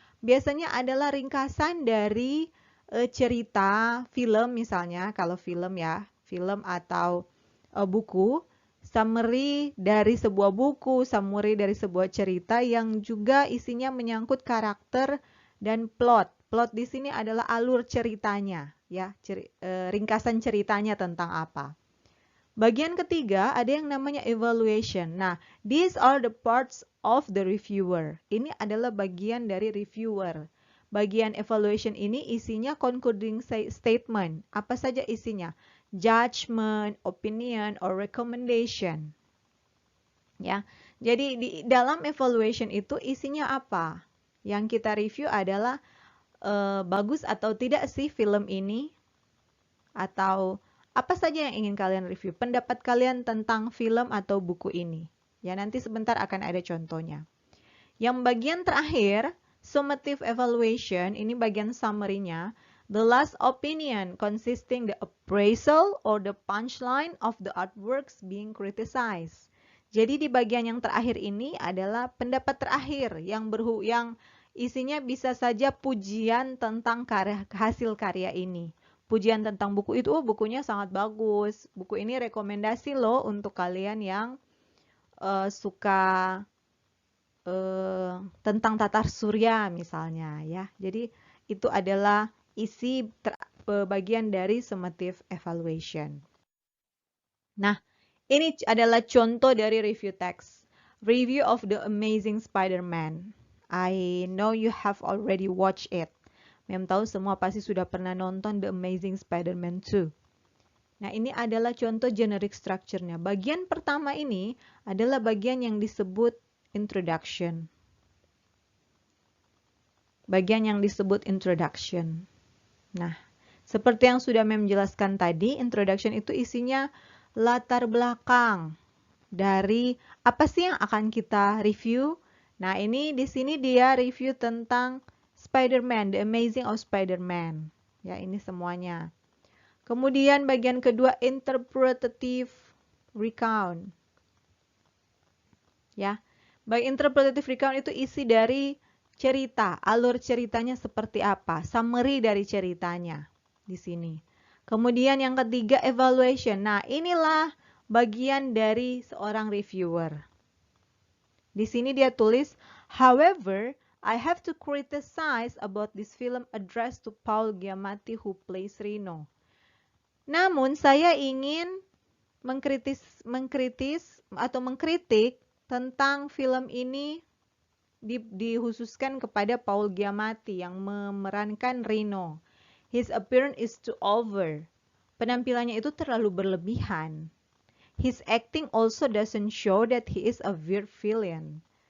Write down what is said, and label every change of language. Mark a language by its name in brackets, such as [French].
[Indonesian] biasanya adalah ringkasan dari cerita film misalnya, kalau film ya, film atau buku, summary dari sebuah buku, summary dari sebuah cerita yang juga isinya menyangkut karakter dan plot. Plot di sini adalah alur ceritanya, ya, ringkasan ceritanya tentang apa. Bagian ketiga ada yang namanya evaluation. [English] Nah, these are the parts of the reviewer. [Indonesian] Ini adalah bagian dari reviewer. Bagian evaluation ini isinya concluding statement. Apa saja isinya? [English] Judgment, opinion, or recommendation. [Indonesian] Ya, jadi di dalam evaluation itu isinya apa? Yang kita review adalah bagus atau tidak sih film ini? Atau apa saja yang ingin kalian review? Pendapat kalian tentang film atau buku ini. Ya, nanti sebentar akan ada contohnya. Yang bagian terakhir, summative evaluation, ini bagian summary-nya. [English] The last opinion consisting the appraisal or the punchline of the artworks being criticized. [Indonesian] Jadi di bagian yang terakhir ini adalah pendapat terakhir yang isinya bisa saja pujian tentang hasil karya ini. Pujian tentang buku itu, bukunya sangat bagus. Buku ini rekomendasi loh untuk kalian yang suka tentang tatar surya misalnya ya. Jadi itu adalah isi bagian dari summative evaluation. Nah, ini adalah contoh dari review text. [English] Review of The Amazing Spider-Man. I know you have already watched it. [Indonesian] Mem tahu semua pasti sudah pernah nonton The Amazing Spider-Man 2. Nah, ini adalah contoh generic structure-nya. Bagian pertama ini adalah bagian yang disebut introduction. Bagian yang disebut introduction. Nah, seperti yang sudah Mem jelaskan tadi, introduction itu isinya latar belakang dari apa sih yang akan kita review. Nah, ini di sini dia review tentang Spider-Man, The Amazing of Spider-Man. Ya, ini semuanya. Kemudian bagian kedua, interpretative recount. Ya, baik interpretative recount itu isi dari cerita, alur ceritanya seperti apa, summary dari ceritanya di sini. Kemudian yang ketiga, evaluation. Nah, inilah bagian dari seorang reviewer. Di sini dia tulis, [English] however, I have to criticize about this film addressed to Paul Giamatti who plays Rino. [Indonesian] Namun saya ingin mengkritik tentang film ini dikhususkan kepada Paul Giamatti yang memerankan Rino. [English] His appearance is too over. [Indonesian] Penampilannya itu terlalu berlebihan. [English] His acting also doesn't show that he is a weird villain.